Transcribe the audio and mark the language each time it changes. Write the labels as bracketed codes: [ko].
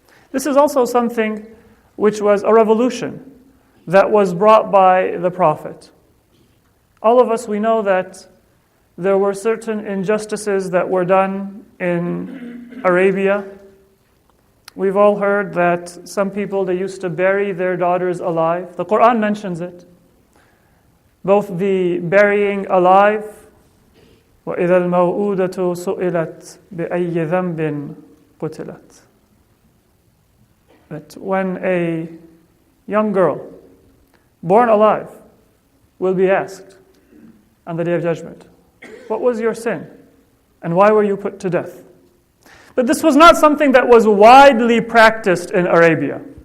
[en] This is also something which was a revolution that was brought by the Prophet. All of us, we know that there were certain injustices that were done in Arabia. We've all heard that some people, they used to bury their daughters alive. The Quran mentions it. Both the burying alive, [ar] وَإِذَا الْمَوْءُودَةُ سُئِلَتْ بِأَيِّ ذَنْبٍ قُتِلَتْ. [en] That when a young girl, born alive, will be asked on the Day of Judgment, what was your sin? And why were you put to death? But this was not something that was widely practiced in Arabia.